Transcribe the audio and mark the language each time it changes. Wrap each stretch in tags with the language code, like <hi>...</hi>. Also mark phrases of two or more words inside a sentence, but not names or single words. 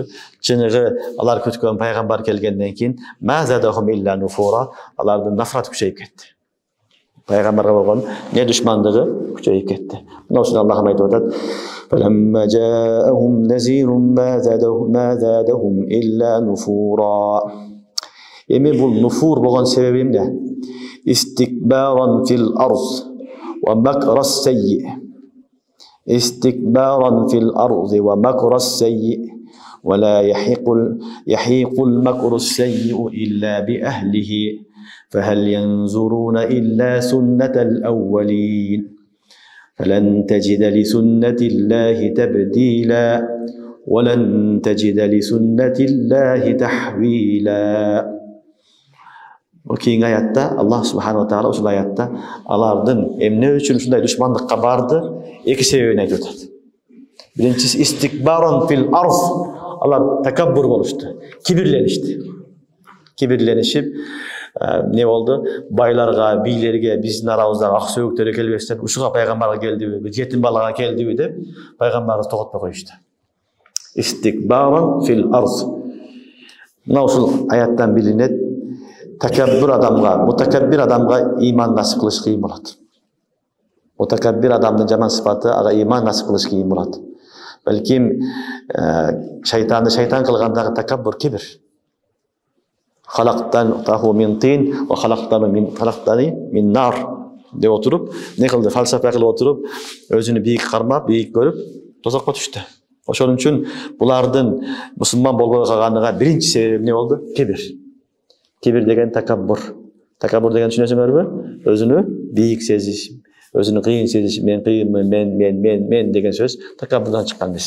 <ky>Чыныгы алар күткөн пайгамбар келгенден кийин</ky> <ar>ما زادهم إلا نفورا,</ar> <ky>алардын нафрат күчөйүп кетти. Пайгамбарга болгон не душмандыгы күчөйүп кетти. Мына ушуну Аллах айтып атат.</ky> <ar>فلما جاءهم نذير ما زادهم إلا نفورا. Эми бул нуфур болгон себеби эмне? استكبارا في الأرض ومكر السيئ. استكبارا في الأرض ومكر السيئ. ولا يحيق المكر السيء إلا بأهله فهل ينظرون إلا سنة الأولين فلن تجد لسنة الله تبديلا ولن تجد لسنة الله تحويلا.</ar> <ky>Окейинги аятта Аллах</ky> <ar>سبحانه وتعالى</ar> <ky>ушул аятта алардын эмне үчүн ушундай душмандыкка барды эки себебин айтып атат. Биринчиси</ky> <ar>استكبارا في الأرض.</ar> <ky>Алар такаббур болушту, кибирленишти. Кибирленишип не болду? Байларга, бийлерге биздин арабыздагы ак сөөгтөргө келбестен ушуга пайгамбарга келдиби, жетим балага келдиби деп пайгамбарыбызды тоготпой коюшту.</ky> <ar>استكبارا في الأرض.</ar> <ky>Мына ушул аяттан билинет, такаббур адамга, мутакаббир адамга иман насип кылыш кыйын болот. Мутакаббир адамдын жаман сыпаты ага иман насип кылыш кыйын болот. Балким шайтанды шайтан кылгандагы такаббур кибир.</ky> <ar>خلقته من طين وخلقتني من نار</ar> <ky>деп отуруп, не кылды? Фалсафа кылып отуруп, өзүнү бийик кармап, бийик көрүп, тозокко түштү. Ошон үчүн булардын мусулман болбой калганына биринчи себеби эмне болду? Кибир. Кибир деген такаббур. Такаббур деген түшүнөсүңөрбү? Өзүнү бийик сезиш, өзүнү кыйын сезиш, мен кыйынмын, мен деген сөз такаббурдан чыккан нерсе.</ky>